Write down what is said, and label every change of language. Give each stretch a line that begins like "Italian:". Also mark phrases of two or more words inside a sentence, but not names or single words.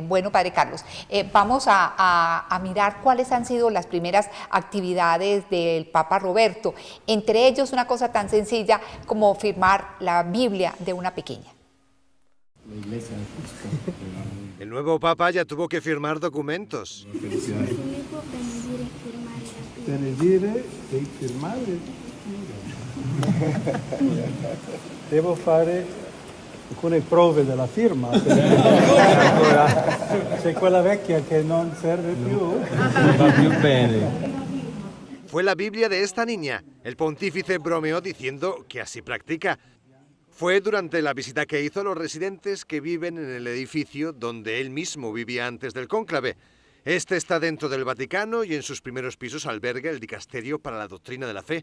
Spanish: Bueno, Padre Carlos, vamos a mirar cuáles han sido las primeras actividades del Papa Roberto. Entre ellos, una cosa tan sencilla como firmar la Biblia de una pequeña. La Iglesia de Cristo. El nuevo Papa ya tuvo que firmar documentos.
Italian: Benedire e firmare. Devo fare alcune prove della firma. C'è quella vecchia che non serve più. Va più bene.
Spanish: Fue la Biblia de esta niña. El pontífice bromeó diciendo que así practica. Fue durante la visita que hizo a los residentes que viven en el edificio donde él mismo vivía antes del cónclave. Este está dentro del Vaticano y en sus primeros pisos alberga el Dicasterio para la Doctrina de la Fe.